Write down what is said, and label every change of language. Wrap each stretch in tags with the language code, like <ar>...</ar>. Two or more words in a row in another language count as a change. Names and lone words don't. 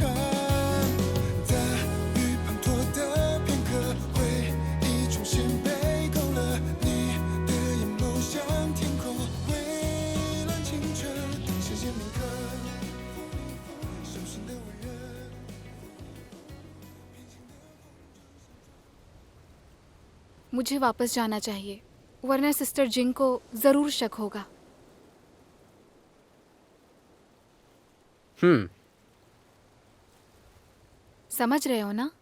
<zh>大雨滂沱的片刻，回忆重新被勾勒，你的眼眸像天空，蔚蓝清澈，等时间铭刻，手心的温热。</zh> <hi>मुझे वापस जाना चाहिए, वरना सिस्टर जिंग को जरूर शक होगा। समझ रहे हो ना?</hi>